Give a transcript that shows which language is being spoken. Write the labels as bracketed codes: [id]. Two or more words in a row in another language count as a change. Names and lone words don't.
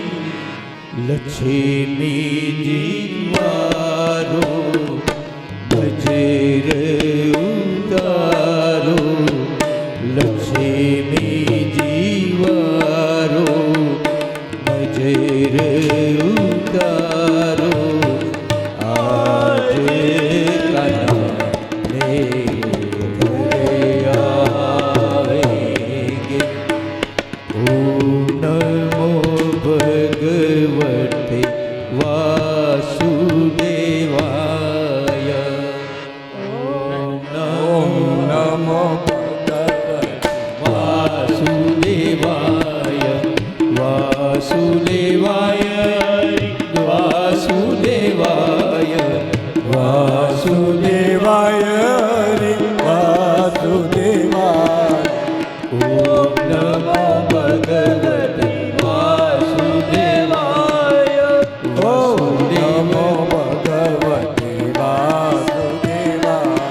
[hi] लक्ष्मी जीवारो बजर उतारो लक्ष्मी जीवारो बजर उतारो आज कना मेरे आवेंगे [sa] ओम नमो भगवते वासुदेवाय ओम नमो वासुदेवाय वासुदेवाय वासुदेवाय વાસુદેવાય હરિ વાસુદેવાય ઓમ નમો ભગવતે વાસુદેવાય ઓમ નમો ભગવતે વાસુદેવાય